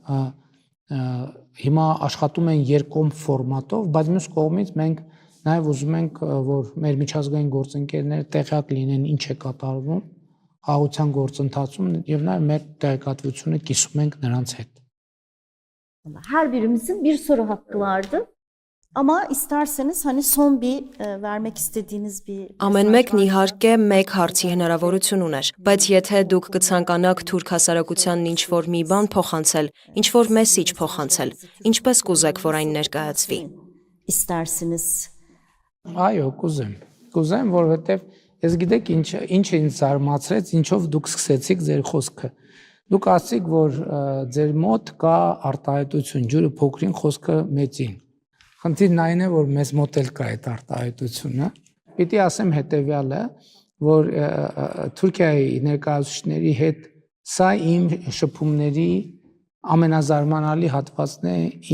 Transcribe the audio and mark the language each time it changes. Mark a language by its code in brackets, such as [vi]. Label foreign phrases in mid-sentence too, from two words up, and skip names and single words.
[hy] հիմա աշխատում են երկկողմ ֆորմատով, բայց մյուս կողմից մենք նաև ուզում ենք, որ մեր միջազգային գործընկերները տեղյակ լինեն ինչ է կատարվում խաղաղության գործընթացում եւ նաև մեր տեղեկատվությունը կիսում ենք նրանց հետ։ [tr] Her birimizin bir soru hakkı vardı. Ama isterseniz hani son bir vermek istediğiniz bir [hy] Ամեն մեկն իհարկե մեկ հարցի հնարավորություն ուներ, բայց եթե դուք կցանկանաք թուրք հասարակությանն ինչ-որ մի բան փոխանցել, ինչ-որ մեսիջ փոխանցել, ինչպես կուզեք, որ այն ներկայացվի։ [tr] istersiniz. [hy] Այո, կուզեմ, որովհետև ես գիտեք ինչ ինձ զարմացրեց, ինչով դուք սկսեցիք ձեր խոսքը։ Դուք ասացիք, որ ձեր մոտ կա արտահայտություն, ջուրը փոքրին, խոսքը մեծին։ Խնդիրն այն է, որ մեզ մոտ էլ կա այդ արտահայտությունը։ Պիտի ասեմ հետևյալը, որ Թուրքիայի ներկայացուցիչների հետ սա իմ շփումների ամենազարմանալի հատվածն է